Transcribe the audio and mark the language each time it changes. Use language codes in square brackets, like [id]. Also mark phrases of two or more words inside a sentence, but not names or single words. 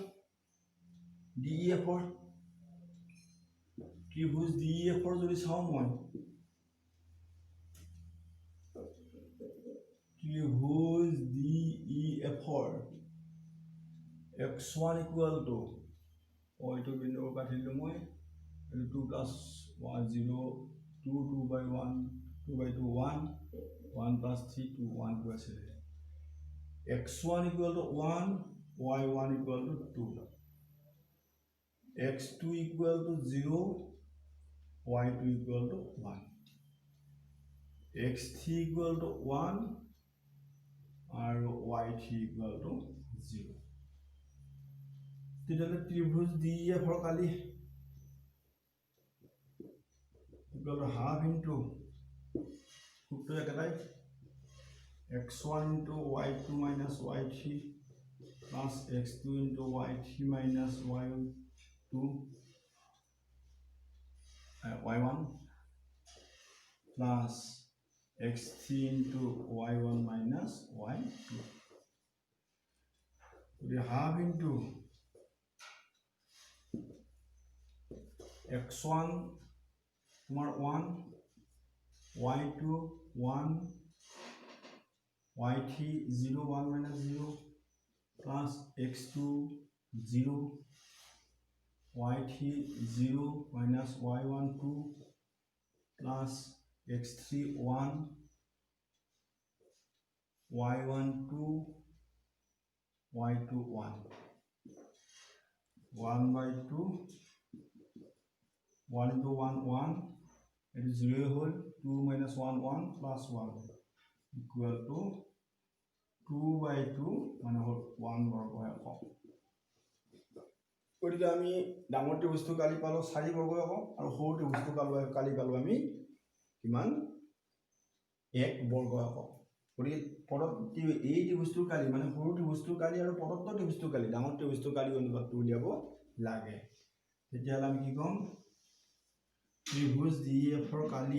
[as] DEFৰ ত্ৰিভুজ DEFৰ যদি চাওঁ মই ত্ৰিভুজ DEFৰ x1 = এইটো বিন্দুৰ কাটিলোঁ মই [en] 2 plus 1 0 2 2 by 1 2 by 2 1 1 plus 3 2 1 2 আছে x1 equal to 1 y1 equal to 2 x2 equal to 0 y2 equal to 1 x3 equal to 1 আৰু y3 equal to 0 [as] তেতিয়াহ'লে ত্ৰিভুজ DEF ৰ কালি [en] equal to half into [as] সূত্র একেটাই [en] x1 into y2 minus y3 plus x2 into y3 minus y2 y1 plus x3 into y1 minus y2 we have into x1 1 y2 1 y3 0 1 minus 0 plus x2 0 y3 0 minus y1 2 plus x3 1 y1 2 y2 1 1 by 2 1 into 1 1 it is 0 whole 2 minus 1 1 plus 1 equal to 2 by 2 মানে [as] 1 বর্গ একক গতিকে আমি ডাঙৰ ত্ৰিভুজটো কালি পালো 4 বৰ্গ একক আৰু সৰু ত্ৰিভুজটো কালি পালো আমি কিমান 1 বৰ্গ একক গতিকে পদত এই ত্ৰিভুজটো কালি মানে সৰু ত্ৰিভুজটো কালি আৰু পদত্ব ত্ৰিভুজটো কালি ডাঙৰ ত্ৰিভুজটো কালি অনুপাতটো উলিয়াব লাগে তেতিয়াহ'লে আমি কি ক'ম ত্ৰিভুজ DEF ৰ